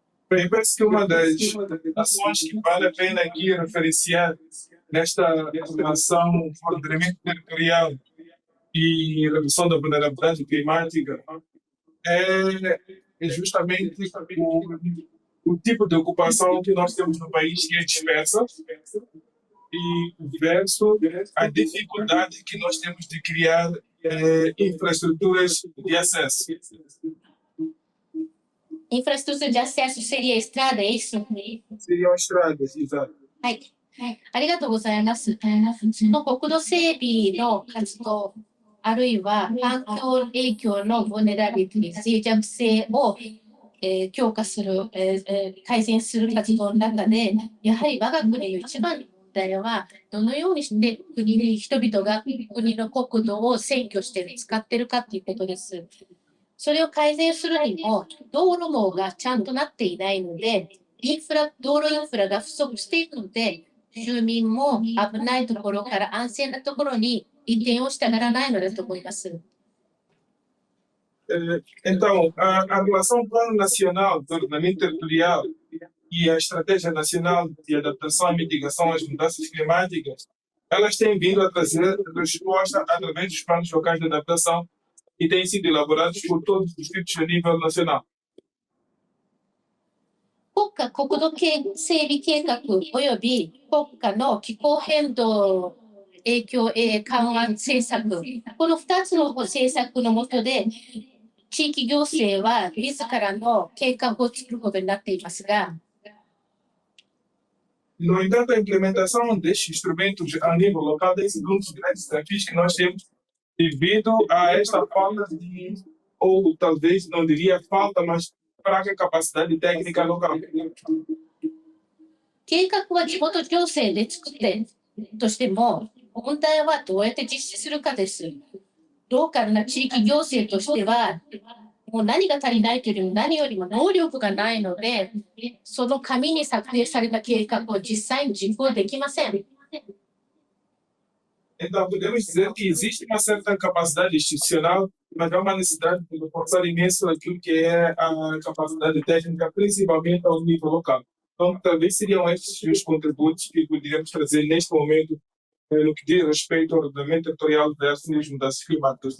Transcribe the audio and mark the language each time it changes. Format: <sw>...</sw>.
<pt>Bem, parece que uma das ações que vale a pena aqui referenciar nesta relação com o ordenamento territorial e redução da vulnerabilidade climática é justamente o tipo de ocupação que nós temos no país, que é dispersa, e versus a dificuldade que nós temos de criar infraestruturas de acesso.</pt> <ja>インフラストラクチャーでアセス</ja> <pt>seria estrada, é isso? Seriam estradas, exato.</pt> <ja>はい。ありがとうございます。その国土整備の活動、あるいは環境影響のボネラビティ、脆弱性を、強化する、改善する活動の中で、やはり我が国の一番の問題は、どのようにして人々が国の国土を占拠して使っているかということです。それを改善するにも、道路網がちゃんとなっていないので、道路インフラが不足しているので、住民も危ないところから安全なところに移転をしたがらないのだと思います。</ja> <pt>Então, a relação Plano Nacional de Ordenamento Territorial e a Estratégia Nacional de Adaptação e Mitigação às Mudanças Climáticas, elas têm vindo a trazer resposta através dos planos locais de adaptação e têm sido elaborados por todos os distritos a nível nacional.</pt> <ja>国家国土整備計画および国家の気候変動影響緩和政策、この2つの政策の下で、地域行政は自らの計画を作ることになっていますが、</ja> <pt>No entanto, a implementação destes instrumentos a nível local tem sido um dos grandes desafios que nós temos devido a esta falta de, ou talvez não diria falta, mas fraca capacidade técnica local.</pt> <ja>計画は地元行政で作ってとしても、問題はどうやって実施するかです。ローカルな地域行政としては、もう何が足りないというよりも何よりも能力がないので、その紙に策定された計画を実際に実行できません。</ja> <pt>Então, podemos dizer que existe uma certa capacidade institucional, mas há uma necessidade de reforçar imenso aquilo que é a capacidade técnica, principalmente ao nível local. Então, talvez seriam estes os contributos que poderíamos trazer neste momento no que diz respeito ao ordenamento territorial versus as mudanças climáticas.</pt>